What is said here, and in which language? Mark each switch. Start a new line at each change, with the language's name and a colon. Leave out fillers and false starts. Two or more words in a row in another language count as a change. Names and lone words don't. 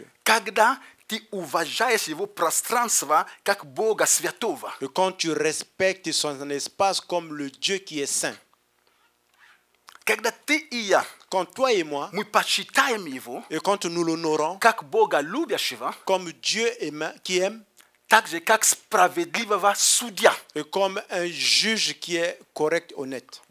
Russian: Когда ты уважаешь его пространство как Бога святого.
French: Et quand tu respectes son espace comme le Dieu qui est saint.
Russian: Когда ты и я,
French: Quand toi et moi,
Russian: мы почитаем его
French: et quand nous l'honorons
Russian: как Бога любящего,
French: comme Dieu qui aime,
Russian: так же как справедливого судья.
French: et comme un juge qui est correct, honnête.